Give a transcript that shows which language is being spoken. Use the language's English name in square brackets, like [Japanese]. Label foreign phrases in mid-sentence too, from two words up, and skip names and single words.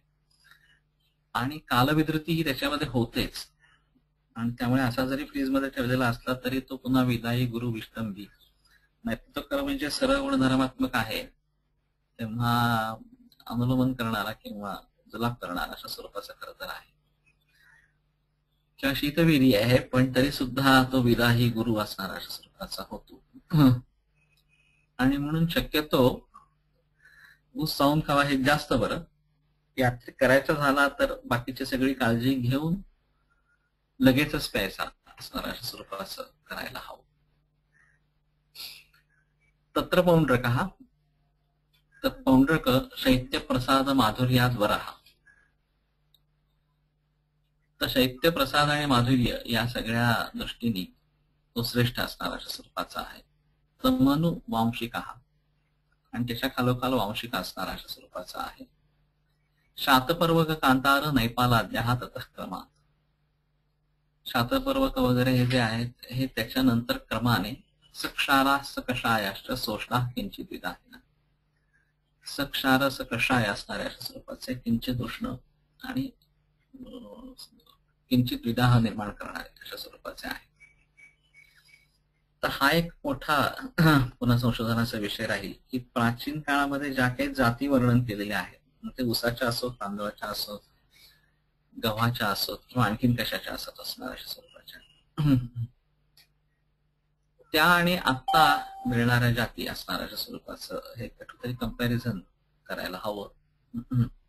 [Marathi] आणि कालविधृती ही त्याच्यामध्ये होतेच, आणि त्यामुळे असा जरी फ्रीजमध्ये ठेवलेला असला तरी तो पुन्हा विदायी गुरु विष्टंभी, नाही तो खरं म्हणजे सरळ गुणधर्मात्मक आहे, तेव्हा अनुलोमन करणारा किंवा जुलाब करणारा अशा स्वरूपाचा खरं तर आहे, किंवा शीतवीर्य आहे, पण तरी सुद्धा तो विदाही गुरु असणारा अशा स्वरूपाचा होतो. आणि म्हणून शक्यतो ऊस चावून खावा हे जास्त बरं. यात करायचा झाला तर बाकीची सगळी काळजी घेऊन लगेचच प्यायचा असणारा अशा स्वरूपाचं करायला हवं. [Sanskrit] तत्र पौंड्रकः, तर पौंड्रक शैत्य प्रसाद माधुर्यात वरः, [Marathi] तर शैत्य प्रसाद आणि माधुर्य या सगळ्या दृष्टीने तो श्रेष्ठ असणारा अशा स्वरूपाचा आहे. [Sanskrit] तमनु वांशिका, [Marathi] आणि त्याच्या खालोखाल वांशिक असणारा अशा स्वरूपाचा आहे. [Sanskrit] शातपर्वक कांतार नैपालाद्या ततः क्रमात, [Marathi] शातपर्वक वगैरे हे जे आहेत हे त्याच्यानंतर क्रमाने [Sanskrit] सक्षारा सकषायाश्च सोष्णा किंचित विदाहिना, [Marathi] सक्षार सकषाय असणाऱ्या अशा स्वरूपाचे किंचित उष्ण आणि किंचित विदाह निर्माण करणारे अशा स्वरूपाचे आहे. तर हा एक मोठा पुन्हा संशोधनाचा विषय राहील की प्राचीन काळामध्ये ज्या काही जाती वर्णन केलेल्या आहेत, ते ऊसाच्या असोत, तांदळाच्या असोत, गव्हाच्या असोत किंवा आणखीन कशाच्या असत असणार अशा स्वरूपाच्या, त्या आणि आता मिळणाऱ्या जाती असणाऱ्या अशा स्वरूपाचं हे कुठेतरी कंपॅरिझन करायला हवं.